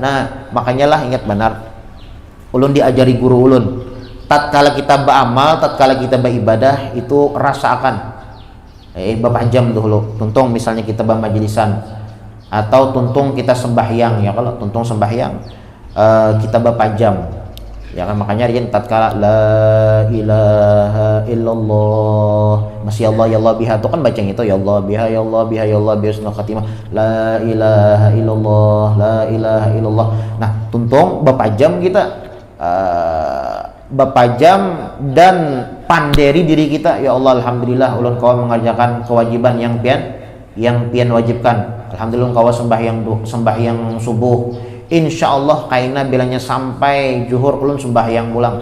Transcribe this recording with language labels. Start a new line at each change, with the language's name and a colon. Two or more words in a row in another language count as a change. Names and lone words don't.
Banjar: Nah, makanya lah ingat benar ulun diajari guru ulun, tatkala kita beramal, tatkala kita beribadah itu rasakan Bapak jam dulu. Tuntung misalnya kita bermajlisan atau tuntung kita sembahyang ya, kalau tuntung sembahyang kita bapak jam ya kan, makanya dia tatkala
Arabic: لا إله إلا الله ما شاء الله يا الله بها
Banjar: itu kan baca itu
Arabic: يا الله بها يا الله بها يا الله بها حسن الخاتمة لا إله إلا الله لا إله إلا الله.
Banjar: Nah tuntung bapak jam kita bapak jam dan panderi diri kita ya Allah alhamdulillah ulun kau mengerjakan kewajiban yang pian wajibkan, alhamdulillah kau sembahyang subuh, insyaallah kaina bilanya sampai zuhur ulun sembahyang pulang.